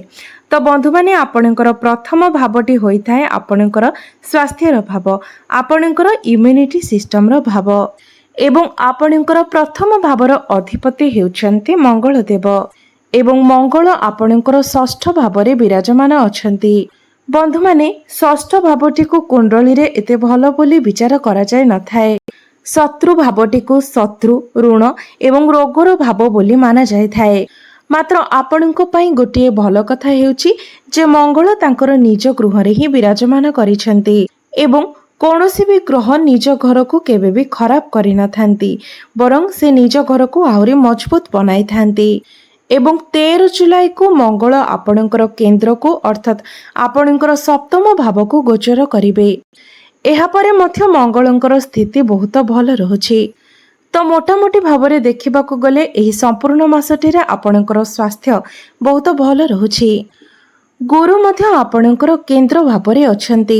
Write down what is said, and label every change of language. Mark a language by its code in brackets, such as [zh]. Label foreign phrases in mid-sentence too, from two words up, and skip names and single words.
[or] ତ ବନ୍ଧୁ ମାନେ ଆପଣଙ୍କର ପ୍ରଥମ ଭାବଟି ହୋଇଥାଏ ଆପଣଙ୍କର ସ୍ୱାସ୍ଥ୍ୟର ଭାବ, ଆପଣଙ୍କର [en] immunity system [or] ର ଭାବ ଏବଂ ଆପଣଙ୍କର ପ୍ରଥମ ଭାବର ଅଧିପତି ହେଉଛନ୍ତି ମଙ୍ଗଳ ଦେବ ଏବଂ ମଙ୍ଗଳ ଆପଣଙ୍କର ଷଷ୍ଠ ଭାବରେ ବିରାଜମାନ ଅଛନ୍ତି। ବନ୍ଧୁ ମାନେ ଷଷ୍ଠ ଭାବଟି କୁ କୁଣ୍ଡଳୀ ରେ ଏତେ ଭଲ ବୋଲି ବିଚାର କରା ଯାଇ ନ ଥାଏ। ଶତ୍ରୁ ଭାବଟି କୁ ଶତ୍ରୁ, ଋଣ ଏବଂ ରୋଗର ଭାବ ବୋଲି ମାନା ଯାଇ ଥାଏ। ମାତ୍ର ଆପଣଙ୍କ ପାଇଁ ଗୋଟିଏ ଭଲ କଥା ହେଉଛି ଯେ ମଙ୍ଗଳ ତାଙ୍କର ନିଜ ଗୃହ ରେ ହିଁ ବିରାଜମାନ କରିଛନ୍ତି ଏବଂ କୌଣସି ବି ଗ୍ରହ ନିଜ ଘର କୁ କେବେ ବି ଖରାପ କରି ନ ଥାନ୍ତି, ବରଂ ସେ ନିଜ ଘର କୁ ଆହୁରି ମଜବୁତ ବନାଇ ଥାନ୍ତି। ଏବଂ 13 ଜୁଲାଇ କୁ ମଙ୍ଗଳ ଆପଣଙ୍କର କେନ୍ଦ୍ର କୁ ଅର୍ଥାତ ଆପଣଙ୍କର ସପ୍ତମ ଭାବ କୁ ଗୋଚର କରିବେ। ଏହା ପରେ ମଧ୍ୟ ମଙ୍ଗଳଙ୍କର ସ୍ଥିତି ବହୁତ ଭଲ ରହୁଛି। ତ ମୋଟାମୋଟି ଭାବରେ ଦେଖିବାକୁ ଗଲେ ଏହି ସମ୍ପୂର୍ଣ୍ଣ ମାସଟି ରେ ଆପଣଙ୍କର ସ୍ୱାସ୍ଥ୍ୟ ବହୁତ ଭଲ ରହୁଛି। ଗୁରୁ ମଧ୍ୟ ଆପଣଙ୍କର କେନ୍ଦ୍ର ଭାବରେ ଅଛନ୍ତି।